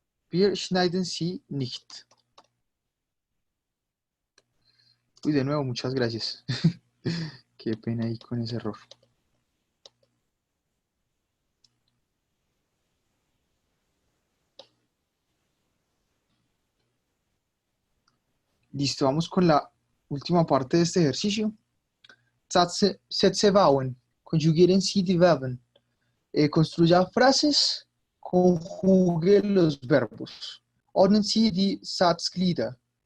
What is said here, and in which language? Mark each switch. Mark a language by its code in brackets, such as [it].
[de] Wir schneiden sie nicht. [es] Uy, de nuevo, muchas gracias. Qué pena ahí con ese error. Listo, vamos con la última parte de este ejercicio. [de] Sätze bauen. Conjugieren Sie die Verben. [es] Construya frases, conjugue los verbos. [de] Ordnen Sie die Satzglieder.